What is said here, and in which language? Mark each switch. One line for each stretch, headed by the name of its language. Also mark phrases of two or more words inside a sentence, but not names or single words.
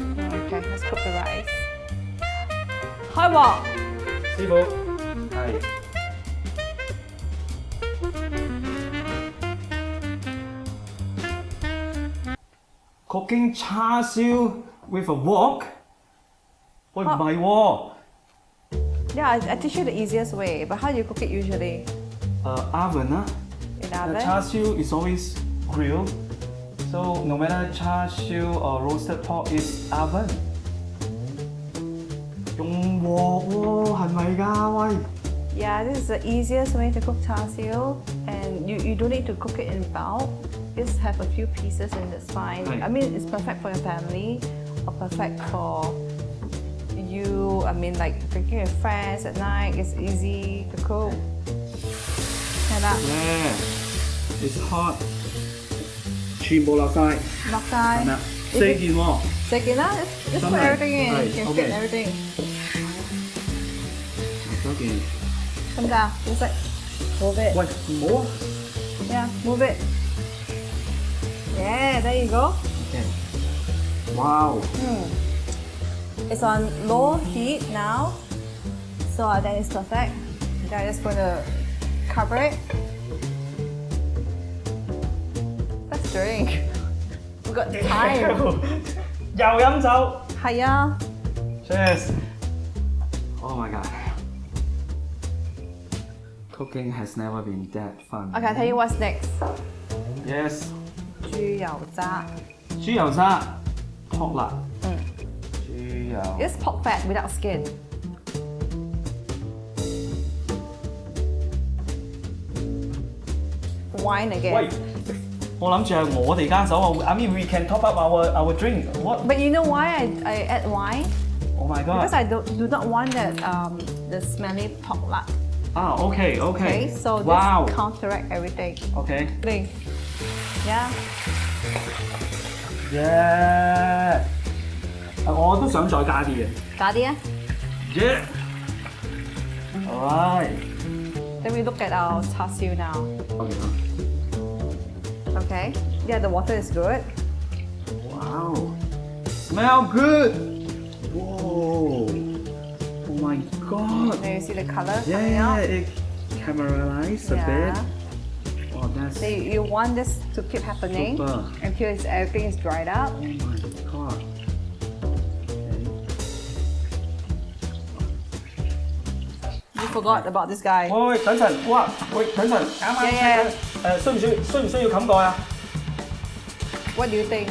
English: Okay, let's cook the rice. Hi, what?
Cantonese: 師傅，
English: 係。Cooking char siu with a wok？
Cantonese: 喂，唔係喎。
English: Yeah, I teach you the easiest way. But how do you cook it usually?
Cantonese: Oven 啦。
English: In The oven? char siu is always grilled, so no matter char siu or roasted pork is oven。
Cantonese: 用鑊喎，係咪㗎？喂！
English: Yeah, this is the easiest way to cook char siu, and you don't need to cook it in bulk. Just have a few pieces and it's fine. Right. I mean, it's perfect for your family or perfect for you. I mean, like drinking with friends at night. It's easy to cook. And that Yeah, it's hot。
Cantonese: 全部落晒，落晒。係咪啊？4件喎。
English: Second, just put everything in. You can fit everything.
Cantonese: 嗰件。得唔得啊？好食。
English: Move it.
Cantonese: 喂，唔好啊。
English: Yeah, move it. Yeah, there you go. Okay. Wow. It's on low heat now, so I think it's perfect. I'm just going to cover it. Let's drink. We got time.
Cantonese: 又飲酒。係啊。
English: Cheers. Oh my god. Cooking has never been that fun. Okay, I'll tell you what's next. Yes.
Cantonese: 豬油渣。豬油渣，
English: pork lard。
Cantonese: 豬油。
English: It's pork fat without skin. Wine again.
Cantonese: 喂，我諗住係我哋間酒啊。
English: I mean we can top up our drink. What? But you know why I add wine? Oh my Because god. I do not want that the smelly pork lard. Ah, okay, okay. Okay, so wow. this counteract everything. Okay. Drink. Yeah. Yeah.
Cantonese: 我都想再加啲嘅。加啲啊
English: Yeah. Alright. Then we look at our char siu now. Okay. Okay. Yeah, the water is good. Wow. Smell good. Whoa. Oh my god. Then you see the color Yeah, coming yeah, out. it caramelized a Yeah. bit. Oh, that's. So you want this to keep happening Super. until everything is dried up. Oh my god. You forgot about this guy.
Cantonese: 喂，等陣，哇，喂，等陣，啱啱
English: Yeah,
Cantonese: 需唔需要冚蓋啊？
English: What do you think?